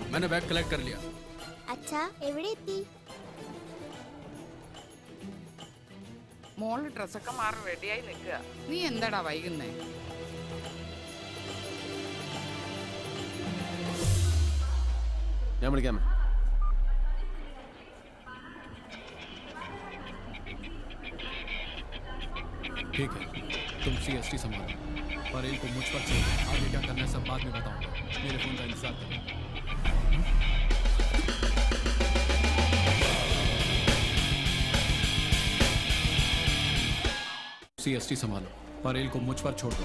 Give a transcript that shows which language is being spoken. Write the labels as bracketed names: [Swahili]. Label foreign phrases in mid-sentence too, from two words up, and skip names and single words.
[English] bag collect [Hindi] कर लिया। [Malayalam] അച്ഛാ എവിടെ എത്തി? മോള് ഡ്രസ്സൊക്കെ മാറി റെഡിയായി നിൽക്കുക. നീ എന്താടാ വൈകുന്നേ? ഞാൻ വിളിക്കാമേ. [Hindi] ठीक है, तुम CST संभालो। परेल को मुझ पर छोड़, आगे क्या करना है सब बाद में बताऊंगा। मेरे फोन का इंतजार करो। CST संभालो, परेल को मुझ पर छोड़ दो।